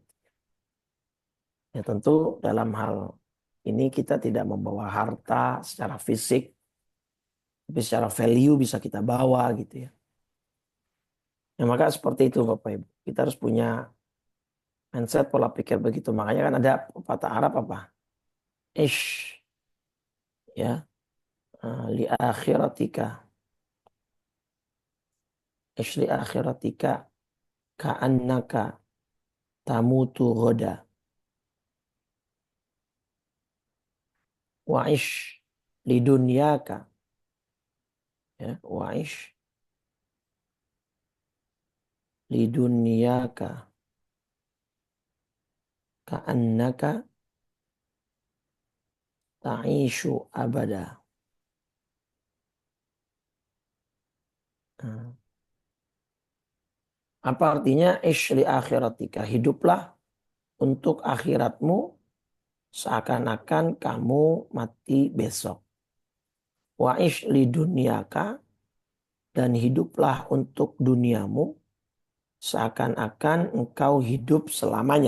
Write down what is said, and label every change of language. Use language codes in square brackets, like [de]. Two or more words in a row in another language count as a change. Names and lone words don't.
[id] Ya tentu dalam hal ini kita tidak membawa harta secara fisik, tapi secara value bisa kita bawa gitu ya. Nah, maka seperti itu Bapak Ibu. Kita harus punya mindset pola pikir begitu. Makanya kan ada pepatah Arab apa? [ar] Ish ya, لآخرتك. عش لآخرتك كأنك تموت غدًا. وعش لدنياك. Ya, وعش لدنياك كأنك تعيش أبدًا. [id] Nah, apa artinya [ar] عش لآخرتك? [id] Hiduplah untuk akhiratmu seakan-akan kamu mati besok. [ar] وعش لدنياك, [id] dan hiduplah untuk duniamu seakan-akan engkau hidup selamanya.